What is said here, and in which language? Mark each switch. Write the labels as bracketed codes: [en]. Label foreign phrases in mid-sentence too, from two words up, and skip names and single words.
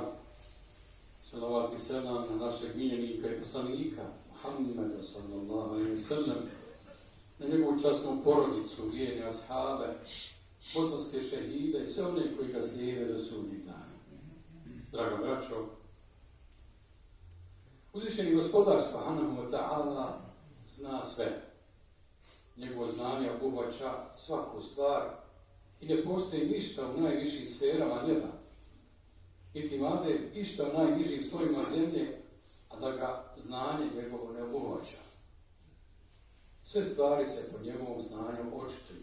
[bs] Salavat i selam na našeg miljenika i poslanika Muhammeda [ar] صلى الله عليه وسلم, [bs] na njegovu časnu porodicu, vjerne ashabe, bosanske šehide i sve one koji ga slijede do sudnjeg dana. Draga braćo, uzvišeni gospodar [ar] سبحانه وتعالى [bs] zna sve. Njegovo znanje obuhvaća svaku stvar i ne postoji ništa u najvišim sferama neba, niti vade išta u najnižim slojima zemlje, a da ga znanje njegovo ne obuhvaća. Sve stvari se po njegovom znanju očituju.